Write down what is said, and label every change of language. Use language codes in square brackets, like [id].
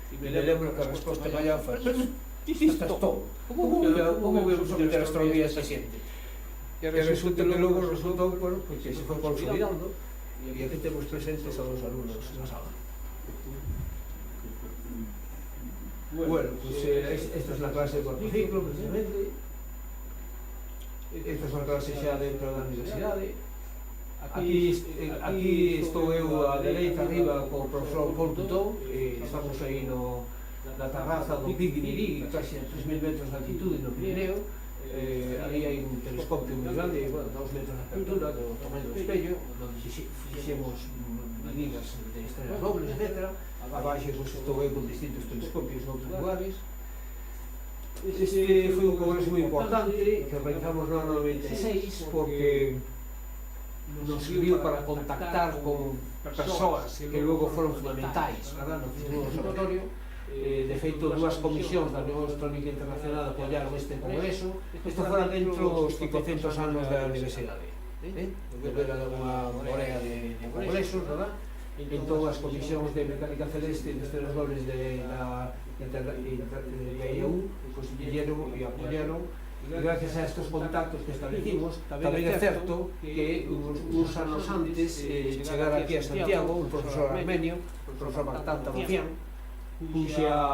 [gl] E me lembro que a resposta de Mayán foi, pero ti estás todo, como vou someter a astronomía a esta xente? E resulta que logo resultou, bueno, que se foi consolidando e aquí temos presentes a dos alumnos na sala. [es] Bueno, pues esta es la clase de cuarto ciclo, precisamente. [gl] Esta é unha clase xa dentro da universidade. Aquí estou eu á dereita arriba co profesor Paul Tutón. Estamos aí na terraza do Pic Guiniri, casi a 3.000 metros de altitude no Pirineo. Ali hai un telescopio moi grande, 2 metros de apertura, do tamaño do espello, onde fixemos medidas de estrelas dobles, etc. Abaixo estou eu con distintos telescopios noutros lugares. Este foi un congreso moi importante que realizamos no ano 96 porque nos serviu para contactar con persoas que logo foron fundamentais no futuro do observatorio. De feito, dúas comisións da Unión Astronómica Internacional apoiaron este congreso. Isto fora dentro dos 500 anos da universidade. Era unha morea de congresos, verdad? Entón, as comisións de mecánica celeste e de estrelas dobles da IAU [es] consiguieron e apoyaron, [gl] e gracias a estes contactos que establecimos, tamén é certo que uns anos antes chegar aquí a Santiago un profesor armenio, o profesor Martán Tabacián, cuxa